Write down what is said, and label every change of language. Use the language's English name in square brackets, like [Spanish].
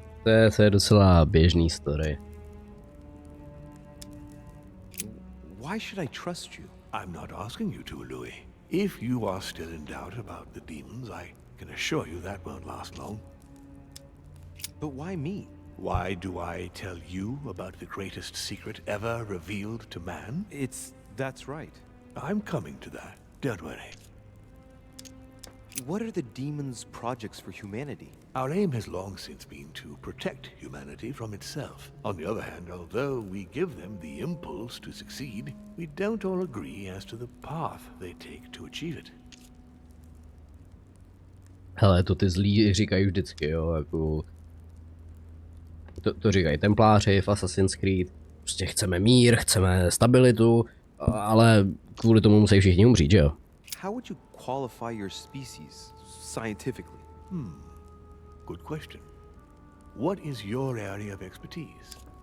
[Czech] To je docela běžný story. [English] Why should I trust you? I'm not asking you to, Louis. If you are still in doubt about the demons, I can assure you that won't last long. But why me? Why do I tell you about the greatest secret ever revealed to man? That's right. I'm coming to that. Don't worry. What are the demons' projects for humanity? Our aim has long since been to protect humanity from itself. On the other hand, although we give them the impulse to succeed, we don't all agree as to the path they take to achieve it. [Czech] Hele, to ty zlí říkají vždycky, jo, jako... To říkají templáři v Assassin's Creed. Prostě chceme mír, chceme stabilitu, ale kvůli tomu musí všichni umřít, že jo? [English] How would you qualify your species scientifically? Good question. What is your area of expertise?